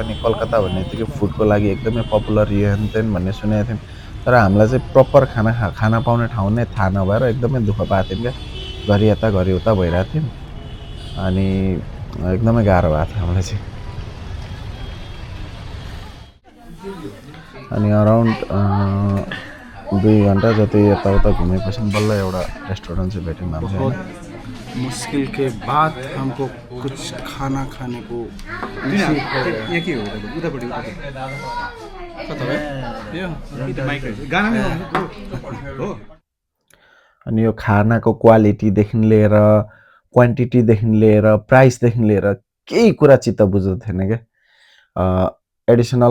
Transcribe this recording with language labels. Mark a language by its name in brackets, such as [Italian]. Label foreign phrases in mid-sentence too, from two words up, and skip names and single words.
[Nepali] अनि कलकत्ता भन्ने बित्तिकै फुडको लागि एकदमै पपुलर हेनतेन भन्ने सुनेको थियौँ तर हामीलाई चाहिँ प्रपर खाना पाउने ठाउँ नै थाहा नभएर एकदमै दुःख पाएको थियौँ क्या घरि यता घरि उता भइरहेको थियौँ अनि एकदमै गाह्रो भएको थियो हामीलाई चाहिँ अनि अराउन्ड 2 घन्टा जति यताउता घुमेपछि बल्ल एउटा रेस्टुरेन्ट चाहिँ भेट्यौँ हामीले [Hindi] मुश्किल के बाद हमको कुछ खाना खाने को [Nepali] अनि यो खानाको क्वालिटीदेखि लिएर क्वान्टिटीदेखि लिएर प्राइसदेखि लिएर केही कुरा चित्त बुझ्दो थिएन क्या एडिसनल